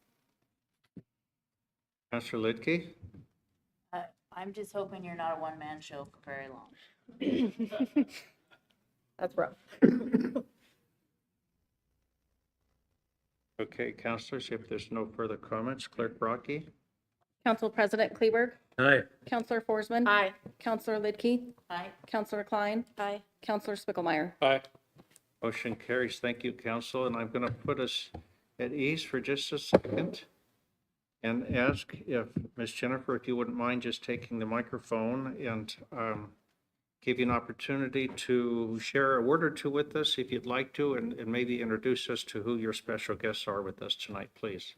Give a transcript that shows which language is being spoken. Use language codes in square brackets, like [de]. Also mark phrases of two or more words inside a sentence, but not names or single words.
[en] Councilor Lidke? I'm just hoping you're not a one-man show for very long. That's rough. Okay, councilors, if there's no further comments, Clerk Brocky? Council President Kleberg, Aye. Councilor Forsman. Aye. Councilor Lidke, Aye. Councilor Klein, Aye. Councilor Spickelmeyer. Aye. Motion carries. Thank you, council, and I'm going to put us at ease for just a second and ask if, Ms. Jennifer, if you wouldn't mind just taking the microphone and give you an opportunity to share a word or two with us if you'd like to, and maybe introduce us to who your special guests are with us tonight, please.